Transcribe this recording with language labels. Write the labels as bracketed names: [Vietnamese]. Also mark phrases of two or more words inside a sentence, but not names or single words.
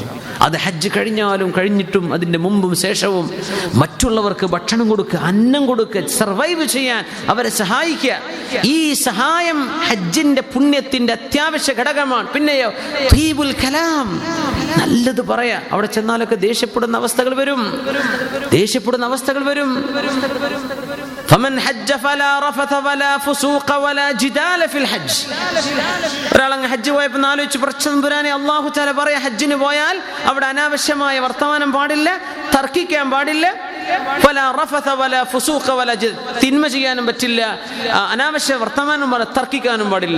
[Malayalam] അത് ഹജ്ജ് കഴിഞ്ഞാലും കഴിഞ്ഞിട്ടും അതിൻ്റെ മുമ്പും ശേഷവും മറ്റുള്ളവർക്ക് ഭക്ഷണം കൊടുക്കുക, അന്നം കൊടുക്കുക, സർവൈവ് ചെയ്യാൻ അവരെ സഹായിക്കുക. ഈ സഹായം ഹജ്ജിന്റെ പുണ്യത്തിന്റെ അത്യാവശ്യ ഘടകമാണ്. പിന്നെയോ [Arabic] طيب الكلام, [Malayalam] നല്ലത് പറയാ. അവിടെ ചെന്നാലൊക്കെ ദേഷ്യപ്പെടുന്ന അവസ്ഥകൾ വരും. [Arabic] فمن حج فلا رفث ولا فسوق ولا جدال في الحج. [Malayalam] ഒരാളങ്ങ് ഹജ്ജ് പോയപ്പോൾ ആലോചിച്ച് പ്രശ്നംപുരാനെ അല്ലാഹു തആല പറയാ, ഹജ്ജിന് പോയാൽ അവിടെ അനാവശ്യമായ വർത്തമാനം പാടില്ല, തർക്കിക്കാൻ പാടില്ല. [Arabic] فلا رفث ولا فسوق [Malayalam] വലാ തിന്മ ചെയ്യാനും പറ്റില്ല, അനാവശ്യ വർത്തമാനം തർക്കിക്കാനും പാടില്ല.